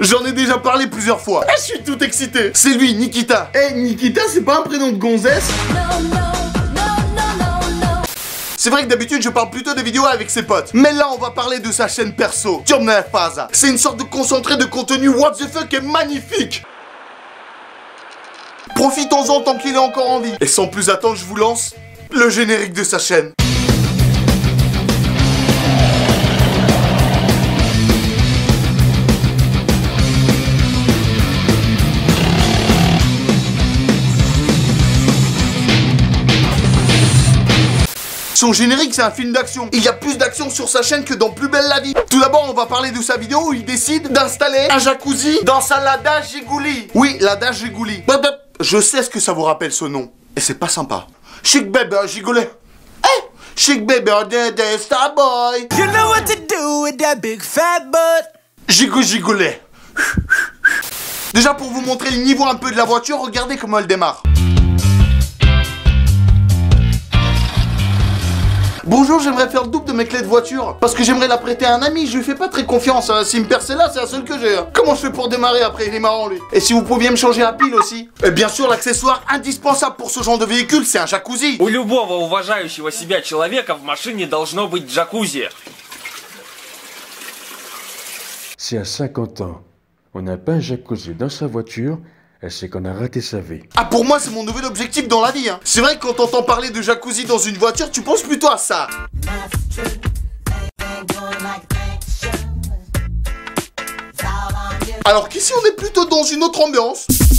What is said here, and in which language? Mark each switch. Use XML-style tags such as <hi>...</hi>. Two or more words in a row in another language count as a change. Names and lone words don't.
<fr>J'en ai déjà parlé plusieurs fois. Je suis tout excité. C'est lui, Nikita. Eh, Nikita, c'est pas un prénom de gonzesse? C'est vrai que d'habitude je parle plutôt des vidéos avec ses potes. Mais là on va parler de sa chaîne perso, Temna Faza. C'est une sorte de concentré de contenu</fr> <en>what the fuck</en> <fr>est magnifique. Profitons-en tant qu'il est encore en vie. Et sans plus attendre, je vous lance le générique de sa chaîne. Son générique, c'est un film d'action. Il y a plus d'action sur sa chaîne que dans Plus belle la vie. Tout d'abord, on va parler de sa vidéo où il décide d'installer un jacuzzi dans sa Lada Jigouli. Oui, Lada Jigouli. Je sais ce que ça vous rappelle ce nom. Et c'est pas sympa.</fr> <en>Chic baby,</en> <fr>Gigoulet. Eh,</fr> <en>chic baby, star boy. You know what to do with that big fat butt.</en> <fr>Gigoulet. Déjà, pour vous montrer le niveau un peu de la voiture, regardez comment elle démarre. Bonjour, j'aimerais faire le double de mes clés de voiture. Parce que j'aimerais la prêter à un ami, je lui fais pas très confiance. S'il me perd celle-là, c'est la seule que j'ai. Comment je fais pour démarrer après? Il est marrant lui. Et si vous pouviez me changer la pile aussi. Et bien sûr, l'accessoire indispensable pour ce genre de véhicule, c'est un jacuzzi.</fr> <ru>У любого уважающего себя человека в машине должно быть джакузи.</ru> <fr>Si à 50 ans, on n'a pas un jacuzzi dans sa voiture, c'est qu'on a raté sa vie. Ah, pour moi, c'est mon nouvel objectif dans la vie, hein. C'est vrai que quand t'entends parler de jacuzzi dans une voiture, tu penses plutôt à ça. Alors qu'ici, on est plutôt dans une autre ambiance.</fr>